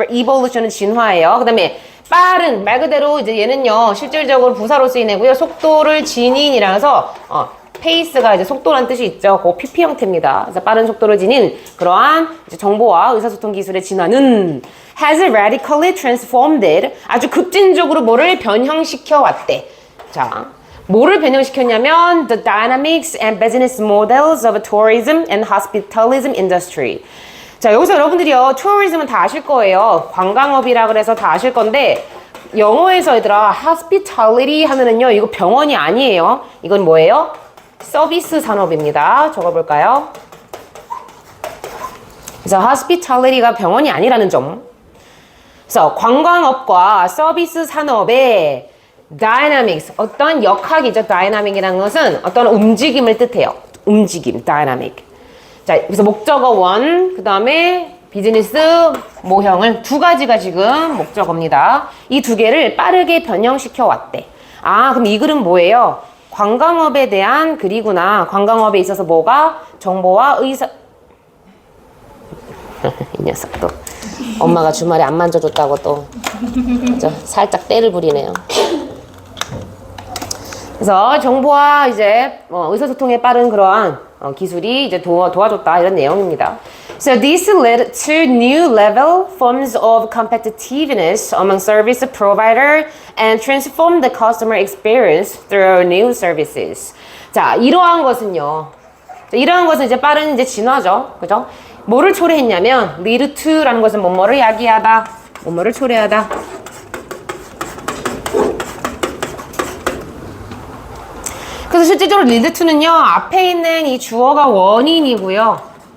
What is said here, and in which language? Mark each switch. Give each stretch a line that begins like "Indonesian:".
Korean: evolution은 진화예요. 그 다음에 빠른, 말 그대로 이제 얘는요, 실질적으로 부사로 쓰인 애고요. 속도를 지닌이라서, pace가 이제 속도란 뜻이 있죠. 그 PP 형태입니다. 그래서 빠른 속도를 지닌 그러한 이제 정보와 의사소통 기술의 진화는
English: has radically transformed,
Korean: 아주 급진적으로 뭐를 변형시켜 왔대. 자, 뭐를 변형시켰냐면
English: the dynamics and business models of tourism and hospitalism industry.
Korean: 자, 여기서 여러분들이요, tourism은 다 아실 거예요. 관광업이라 그래서 다 아실 건데 영어에서 얘들아 hospitality 하면은요, 이거 병원이 아니에요. 이건 뭐예요? 서비스 산업입니다. 적어볼까요? 그래서 hospitality가 병원이 아니라는 점. 그래서 관광업과 서비스 산업의 dynamics, 어떤 역학이죠. dynamic이라는 것은 어떤 움직임을 뜻해요. 움직임, dynamic. 자, 그래서 목적어 원, 그 다음에 비즈니스 모형을 두 가지가 지금 목적어입니다. 이 두 개를 빠르게 변형시켜 왔대. 아, 그럼 이 글은 뭐예요? 관광업에 대한 글이구나. 관광업에 있어서 뭐가? 정보와 의사... 이 녀석 또 엄마가 주말에 안 만져줬다고 또 그죠? 살짝 때를 부리네요. 그래서 정보와 이제 의사소통에 빠른 그러한 기술이 이제 도와줬다 이런 내용입니다.
English: So this led to new level forms of competitiveness among service provider and transformed the customer experience through new services.
Korean: 자, 이러한 것은요. 이러한 것은 이제 빠른 이제 진화죠. 그죠? 뭐를 초래했냐면 lead to라는 것은 뭐뭐를 야기하다, 뭐뭐를 초래하다. 그래서 실질적으로 lead to는요, 앞에 있는 이 주어가 원인이고요.